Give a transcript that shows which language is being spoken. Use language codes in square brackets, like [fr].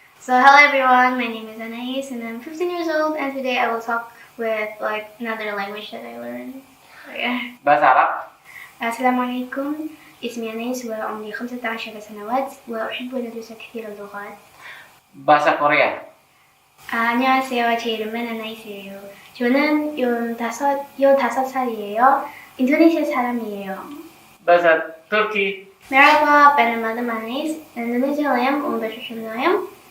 [en] So hello everyone, my name is Anais and I'm 15 years old and today I will talk with like another language that I learned. So, yeah. [id] Bahasa Arab. [ar] Assalamualaikum, اسمي أنيس وعمري 15 سنوات وأحب أن أدرس كثير اللغات. [id] Bahasa Korea. [ko] 안녕하세요. 제 이름은 아나이스예요. 저는 15살이에요. 인도네시아 사람이에요. [id] Bahasa Turki. [tr] Merhaba, benim adım Anis. Indonezyalıyım, 15 yaşındayım.